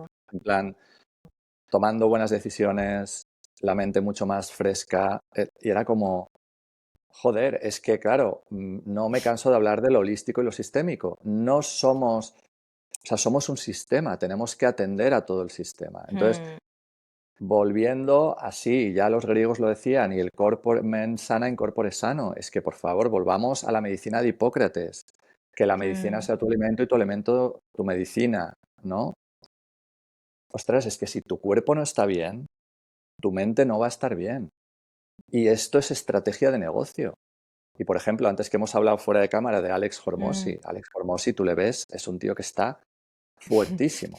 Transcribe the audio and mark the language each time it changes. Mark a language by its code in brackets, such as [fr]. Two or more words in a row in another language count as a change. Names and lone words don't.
[es] en plan, tomando buenas decisiones, la mente mucho más fresca, y era como, joder, es que claro, no me canso de hablar de lo holístico y lo sistémico. No somos, o sea, somos un sistema, tenemos que atender a todo el sistema. Entonces, volviendo así, ya los griegos lo decían, y el [la] corpore mens sana in corpore sano, [es] es que por favor volvamos a la medicina de Hipócrates, que la medicina sea tu alimento y tu alimento tu medicina, ¿no? Ostras, es que si tu cuerpo no está bien, tu mente no va a estar bien. Y esto es estrategia de negocio. Y por ejemplo, antes que hemos hablado fuera de cámara de Alex Hormozzi, Alex Hormozzi, tú le ves, es un tío que está fuertísimo.